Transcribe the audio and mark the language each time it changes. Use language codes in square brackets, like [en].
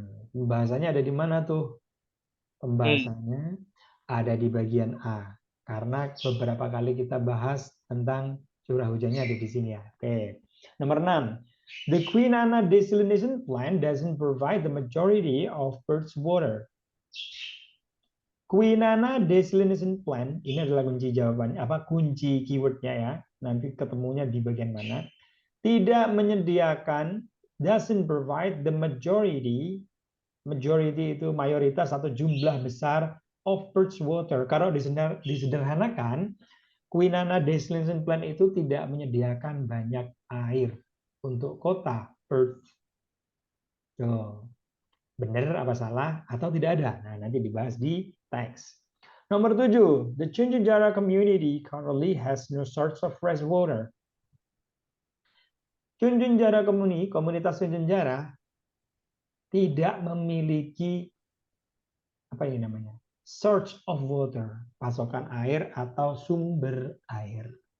[id] Pembahasannya ada di mana tuh? Pembahasannya ada di bagian A. Karena beberapa kali kita bahas tentang curah hujannya ada di sini ya. Oke. Nomor 6. [en] The Kwinana Desalination Plant doesn't provide the majority of Perth's water. [id] Kwinana Desalination Plant ini adalah kunci jawabannya, kunci keywordnya ya. Nanti ketemunya di bagian mana. Tidak menyediakan, [en] doesn't provide the majority [id] itu mayoritas atau jumlah besar [en] of Perth's water. [id] Kalau disederhanakan, Kwinana Desalination Plant itu tidak menyediakan banyak air untuk kota Perth. Tuh. Benar apa salah atau tidak ada? Nah, nanti dibahas di teks. [en] Nomor 7, the Cunjunjara community currently has no source of fresh water. [id] Cunjunjara komunitas Cunjunjara tidak memiliki [en] source of water, [id] pasokan air atau sumber air.